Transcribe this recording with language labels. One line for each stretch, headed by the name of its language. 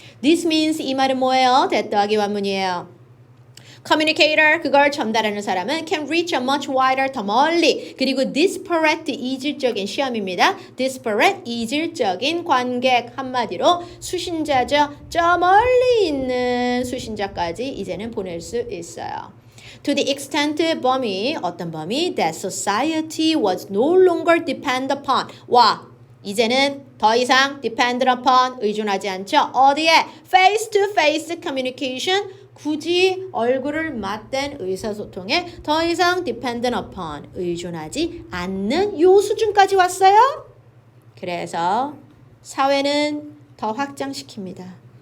English: This means
Korean: 이 말은 뭐예요? that 더하기 완문이에요. communicator 그걸 전달하는 사람은
English: can reach a much wider
Korean: 더 멀리 그리고 disparate 이질적인 시험입니다. disparate 이질적인 관객 한마디로 수신자죠. 저 멀리 있는 수신자까지 이제는 보낼 수 있어요.
English: To the extent
Korean: 범위 어떤 범위
English: that society was no longer depend upon
Korean: 와 이제는 더 이상
English: depend upon
Korean: 의존하지 않죠. 어디에?
English: face to face communication
Korean: 굳이 얼굴을 맞댄 의사소통에 더 이상
English: dependent upon
Korean: 의존하지 않는 요 수준까지 왔어요. 그래서 사회는 더 확장시킵니다.